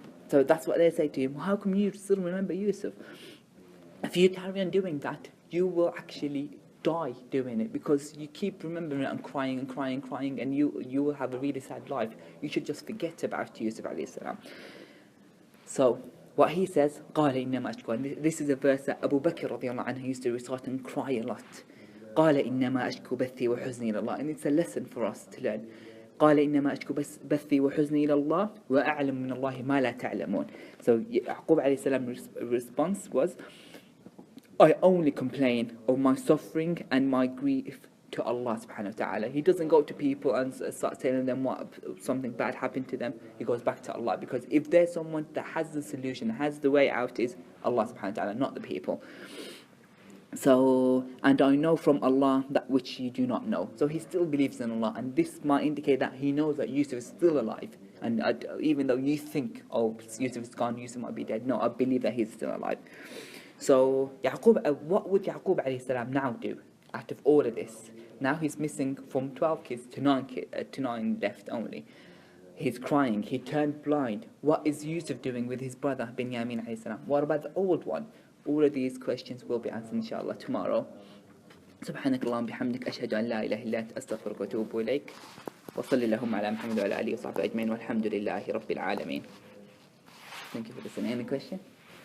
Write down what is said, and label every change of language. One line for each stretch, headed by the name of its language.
English: So that's what they say to him. How come you still remember Yusuf? If you carry on doing that, you will actually die doing it, because you keep remembering it and crying and crying and crying, and you will have a really sad life. You should just forget about Yusuf alayhi salam. So what he says,
Arabic: قال إنما أشكو,
English: and this is a verse that Abu Bakr radiallahu anhu used to recite and cry a lot.
Arabic: قال إنما أشكو بثي وحزني إلى الله,
English: and it's a lesson for us to learn.
Arabic: قال إنما أشكو بثي وحزني إلى الله وأعلم من الله ما لا تعلمون.
English: So Yaqub alayhi salam's response was, I only complain of my suffering and my grief to Allah subhanahu wa ta'ala. He doesn't go to people and start telling them what something bad happened to them. He goes back to Allah, because if there's someone that has the solution, has the way out, is Allah subhanahu wa ta'ala, not the people. So, and I know from Allah that which you do not know. So he still believes in Allah, and this might indicate that he knows that Yusuf is still alive. And even though you think, oh, Yusuf is gone, Yusuf might be dead, no, I believe that he's still alive. So what would Yaqub alayhi salam now do out of all of this? Now he's missing from 12 kids to 9 left only. He's crying, he turned blind. What is Yusuf doing with his brother Binyamin alayhi salam? What about the old one? All of these questions will be answered inshallah tomorrow.
Arabic: سبحانك اللهم بحمدك أشهد أن لا إله إلا أنت أستغفرك وأتوب إليك وصلى اللهم على محمد وعلى آله وصحبه أجمعين والحمد لله رب العالمين.
English: Thank you for listening. Any question?